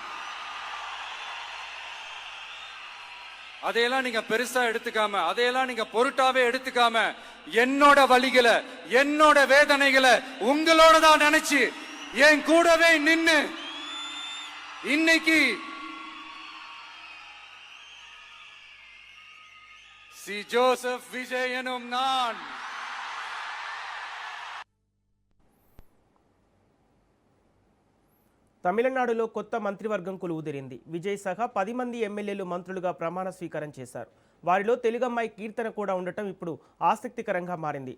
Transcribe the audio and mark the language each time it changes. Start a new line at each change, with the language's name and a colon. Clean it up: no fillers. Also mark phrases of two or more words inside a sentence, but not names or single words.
Tamil: அதையெல்லாம் நீங்க பெருசா எடுத்துக்காம, அதையெல்லாம் நீங்க பொருட்டாவே எடுத்துக்காம, என்னோட வலிகளை, என்னோட வேதனைகளை உங்களோட தான் நினைச்சு என் கூடவே நின்னு இன்னைக்கு சி ஜோசப் விஜய் எனும் நான்
Telugu: తమిళనాడులో కొత్త మంత్రివర్గం కొలువుదీరింది. విజయ్ సహా 10 మంది ఎమ్మెల్యేలు మంత్రులుగా ప్రమాణ స్వీకారం చేశారు. వారిలో తెలుగమ్మాయి కీర్తన కూడా ఉండటం ఇప్పుడు ఆసక్తికరంగా మారింది.